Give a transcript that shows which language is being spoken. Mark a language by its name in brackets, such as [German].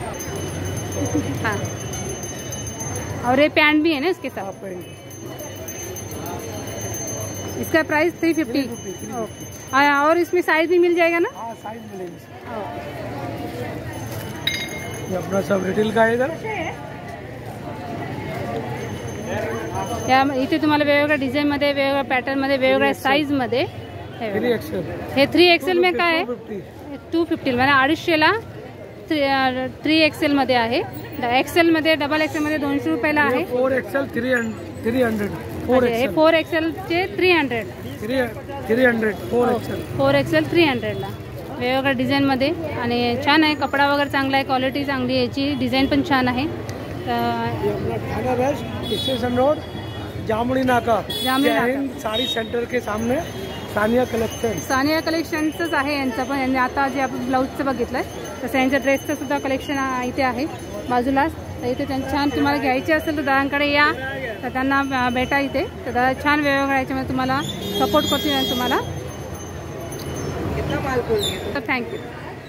[Hindi] हाँ, और ये पैंट भी है ना इसके साथ. इसका प्राइस 350. ओके. और इसमें साइज भी मिल जाएगा ना. हाँ, साइज मिलेगी. ये अपना सब रिटेल का है इधर. [Marathi] या इथे तुम्हाला वेगवेगळ्या डिझाईन मध्ये, वेगवेगळ्या पॅटर्न मध्ये, वेगवेगळ्या साईज मध्ये. 3XL. हे 3XL में काय आहे. 250 म्हणजे 250ला 3XL मध्ये आहे. एक्सेल मध्ये डबल एक्सेल मध्ये 200 रुपयाला आहे. 4XL 300. हे 4XL चे 300. 4XL 300 ला वेगवेगळ्या डिझाईन मध्ये. आणि छान आहे, कपडा वगैरे चांगला आहे, क्वालिटी चांगली आहे, याची डिझाईन पण छान आहे. [Hindi] थाना वेस्ट स्टेशन रोड, जामुनी नाका, साड़ी सेंटर के सामने सानिया कलेक्शन. [Marathi] सानिया कलेक्शनच आहे यांचं पण. यांनी आता जे आपण ब्लाऊजचं बघितलंय तसं यांच्या ड्रेसचं सुद्धा कलेक्शन इथे आहे बाजूलाच. तर इथे त्यांनी छान तुम्हाला घ्यायचे असेल तर दादांकडे या, तर त्यांना भेटा इथे. तर दादा छान वेगवेगळ्या याच्यामध्ये तुम्हाला सपोर्ट करतील आणि तुम्हाला. तर थँक्यू.